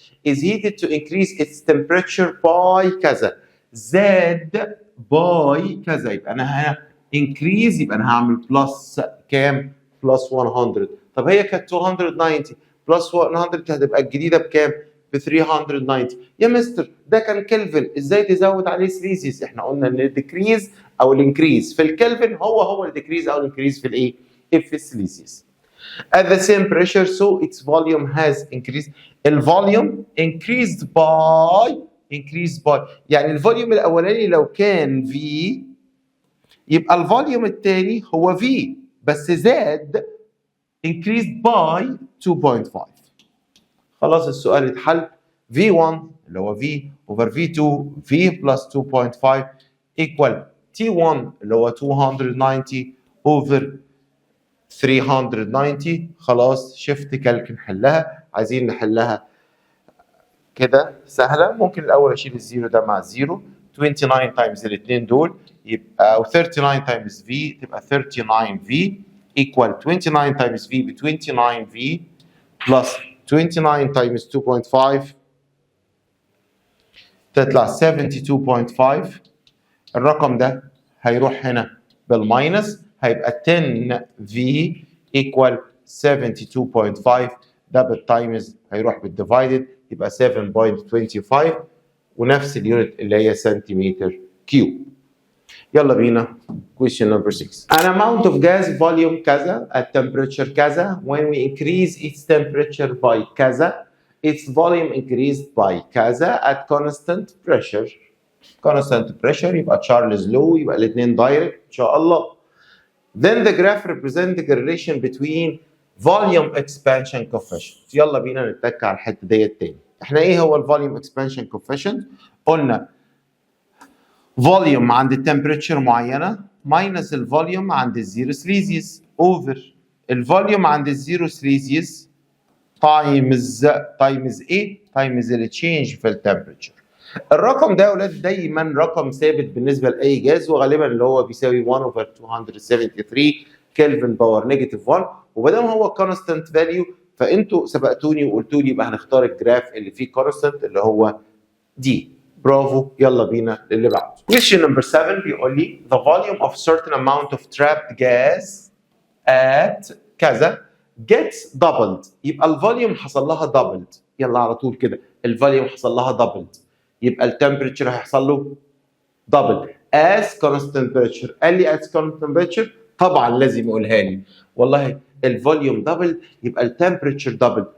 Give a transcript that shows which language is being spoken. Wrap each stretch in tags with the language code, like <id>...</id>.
<en>is heated to increase its temperature by</en> <ar>كذا، زاد</ar> <en>by</en> <ar>كذا، يبقى انا هنا</ar> <en>increase</en> <ar>يبقى انا هعمل بلس كام؟ بلس 100. طب هي كانت 290 بلس 100 هتبقى الجديده بكام؟ ب 390. يا مستر ده كان كلفن، ازاي تزود عليه سليزيس؟ احنا قلنا ان الديكريز او الانكريز في الكلفن هو الديكريز او الانكريز في الايه؟ في السليزيس.</ar> <en>At the same pressure so its volume has increased.</en> <ar>الفوليوم</ar> <en>increased by</en> <ar>يعني الفوليوم الاولاني لو كان V يبقى الفوليوم الثاني هو V بس زاد</ar> <en>increased by 2.5.</en> <ar>خلاص السؤال اتحل.</ar> <en>V1</en> <ar>اللي هو</ar> <en>V over V2 V plus 2.5 equal T1 اللي هو 290 over 390.</en> <ar>خلاص شفت كالك نحلها. عايزين نحلها كده سهله. ممكن الاول اشيل الزيرو ده مع الزيرو. 29 تايمز الاثنين دول يبقى او 39 تايمز في تبقى 39 في equal 29 تايمز في ب 29 في بلس 29 تايمز 2.5 تطلع 72.5. الرقم ده هيروح هنا بالماينس هيبقى 10 في equal 72.5. ده بالتايمز هيروح بالديفايدد يبقى 7.25 ونفس اليونت اللي هي سنتيمتر كيوب. يلا بينا question number 6.</ar> <en>An amount of gas volume</en> <ar>كذا</ar> <en>at temperature كذا when we increase its temperature by كذا its volume increased by كذا at constant pressure. constant pressure</en> <ar>يبقى تشارلز لو، يبقى الاثنين دايركت ان شاء الله.</ar> <en>Then the graph represents the relation between volume expansion coefficient.</en> <ar>يلا بينا نتك على الحته ديت تاني. احنا ايه هو الفوليوم اكسبانشن كوفيشنت؟ قلنا فوليوم عند التمبريتشر معينه ماينس الفوليوم عند الزيرو سليزيوس اوفر الفوليوم عند الزيرو سليزيوس تايمز ايه؟ تايمز التشينج في التمبريتشر. الرقم ده يا اولاد دايما رقم ثابت بالنسبه لاي جاز وغالبا اللي هو بيساوي 1 over 273 كلفن باور نيجاتيف 1. وبدام هو كونستانت فاليو فانتوا سبقتوني وقلتوا لي يبقى هنختار الجراف اللي فيه كونستانت اللي هو دي. برافو. يلا بينا للي بعده.</ar> <en>Question number 7</en> <ar>بيقول لي</ar> <en>the volume of certain amount of trapped gas at</en> <ar>كذا</ar> <en>gets doubled.</en> <ar>يبقى الفوليوم حصل لها</ar> <en>doubled.</en> <ar>يلا على طول كده الفوليوم حصل لها doubled يبقى التمبريتشر هيحصل له</ar> <en>double as constant pressure.</en> <ar>قال لي</ar> <en>as constant pressure</en> <ar>طبعا لازم يقولها لي. والله الفوليوم دبل يبقى التمبريتشر دبل.</ar>